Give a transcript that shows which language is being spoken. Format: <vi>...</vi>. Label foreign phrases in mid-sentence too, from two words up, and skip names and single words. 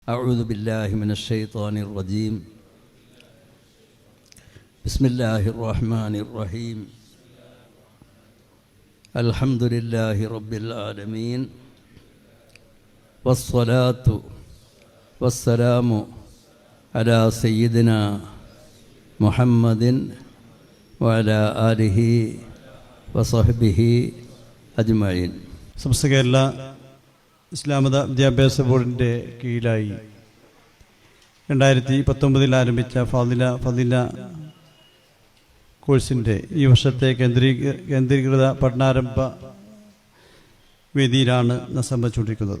<ar>أعوذ بالله من الشيطان الرجيم بسم الله الرحمن الرحيم الحمد لله رب العالمين والصلاة والسلام على سيدنا محمد وعلى آله وصحبه أجمعين.</ar> <ml>സമസ്ത കേരള ഇസ്ലാമത വിദ്യാഭ്യാസ ബോർഡിൻ്റെ കീഴിലായി 2019 ആരംഭിച്ച ഫാദില കോഴ്സിൻ്റെ ഈ വർഷത്തെ കേന്ദ്രീകൃത പഠനാരംഭ വേദിയിലാണ് സംബന്ധിച്ചുകൊണ്ടിരിക്കുന്നത്.</ml>